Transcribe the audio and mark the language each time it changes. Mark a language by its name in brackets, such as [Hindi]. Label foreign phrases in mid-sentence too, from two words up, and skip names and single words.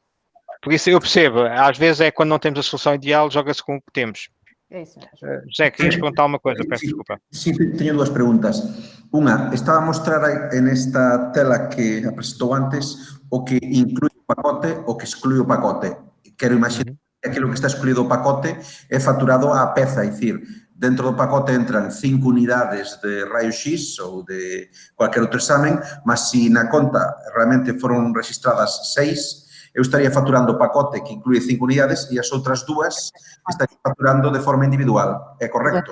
[Portuguese] Por isso eu percebo, às vezes é quando não temos a solução ideal, joga-se com o que temos. É isso mesmo. José, querias perguntar uma coisa? Peço desculpa. Sim, tenho duas perguntas. Uma, estaba a mostrar nesta tela que apresentou antes o que inclui o pacote, o que exclui o pacote. [Galician] Quero imaginar que aquilo que está excluído o pacote é faturado á peza, é dicir, dentro do pacote entran 5 unidades de raio-x ou de cualquier outro examen, mas se na conta realmente foron registradas 6, eu estaría faturando o pacote que inclui 5 unidades e as outras 2 estaría faturando de forma individual. É correcto?